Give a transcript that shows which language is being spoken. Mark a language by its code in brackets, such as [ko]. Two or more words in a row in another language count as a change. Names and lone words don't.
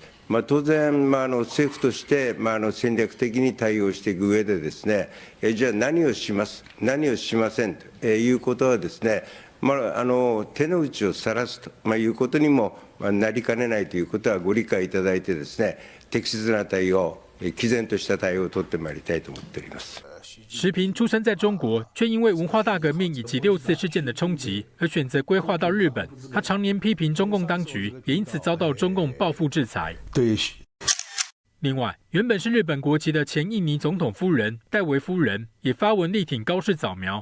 [ja] 当然、政府として、戦略的に対応していく上でですね、じゃあ何をします、何をしませんということはですね、手の内をさらすということにもなりかねないということはご理解いただいてですね、適切な対応、毅然とした対応を取ってまいりたいと思っております。 [zh] 石平出生在中国，却因为文化大革命以及6次事件的冲击而选择归化到日本。他常年批评中共当局，也因此遭到中共报复制裁。对。另外，原本是日本国籍的前印尼总统夫人戴维夫人也发文力挺高市早苗。